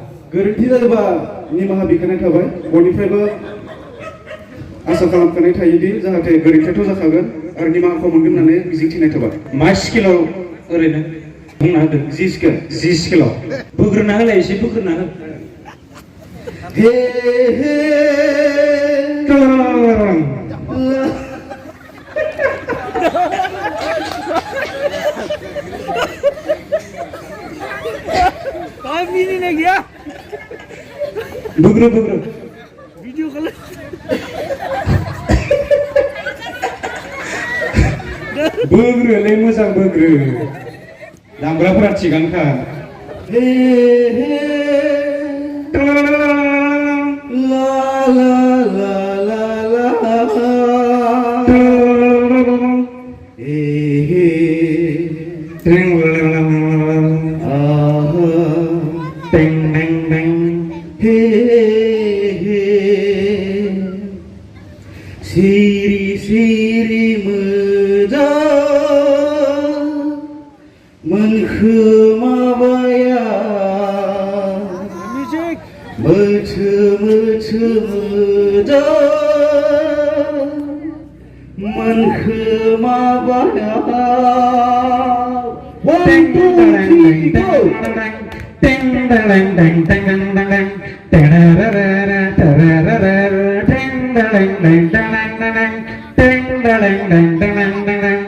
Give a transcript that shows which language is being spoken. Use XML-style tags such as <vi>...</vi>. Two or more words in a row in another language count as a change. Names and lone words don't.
<brx>गोरोन्थि जायोबा निमाहा बिखानाय थाबाय बयनिफ्रायबो आसा खालामखानाय थायोदि जाहाथे गोरोन्थियाथ' जाखागोन आरो निमाहाखौ मोनगोन होननानै मिजिंथिनाय थाबाय। मा स्केलाव ओरैनो बुंना होदो। 10 स्केल। 10 स्केलाव बोग्रोना होलाय एसे बोग्रोना हो। हे हे मिनिनाय गैया बोग्रो बोग्रो भिडिअ खालाम बोग्रोलै मोजां बोग्रो दामग्राफोरा थिगानोखा। हे हे ला ला ला ला ला हे हे टें टें टें हे हे सिरि सिरि मोजां मोनखोमाबाया मोथो मोथो मोजां मोनखोमाबाया 1 2 3 go Ding ding ding ding ding ding ding ding tararara tararara ding ding ding ding ding ding ding ding ding ding ding</brx>